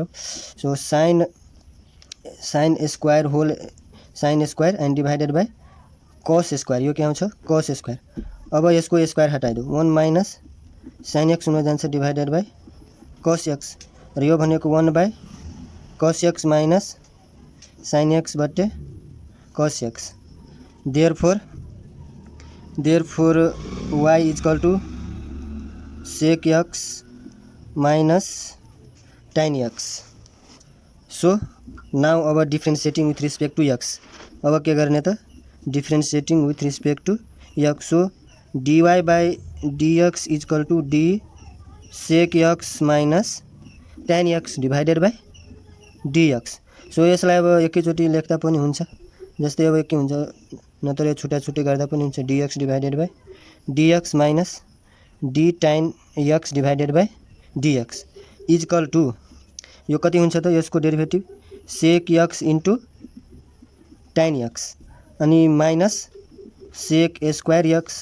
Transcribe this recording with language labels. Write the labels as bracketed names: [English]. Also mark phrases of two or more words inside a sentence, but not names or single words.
[English] so sine square whole sine square and divided by cos square, [Nepali] यो के आउँछ [English] cos square. [Nepali] अब यसको स्क्वायर हटाइदियो [English] 1 minus sine x [Nepali] हुन जान्छ [English] divided by cos x, [Nepali] र यो भनेको [English] 1 by cos x minus sine x बट्टे cos x. therefore y equal to sec x minus tan x. so now अब differentiating with respect to x. [Nepali] अब के गर्ने त [English] differentiating with respect to x. so dy by dx equal to d sec x minus tan x divided by dx. [Nepali] सो यसलाई अब एकैचोटि लेख्दा पनि हुन्छ, जस्तै अब के हुन्छ नत्र यो छुट्टा छुट्टै गर्दा पनि हुन्छ [English] dx divided by dx minus d tan x divided by dx equal to [Nepali] यो कति हुन्छ त यसको डेरिभेटिभ [English] sec x into tan x [Nepali] अनि [English] minus sec square x.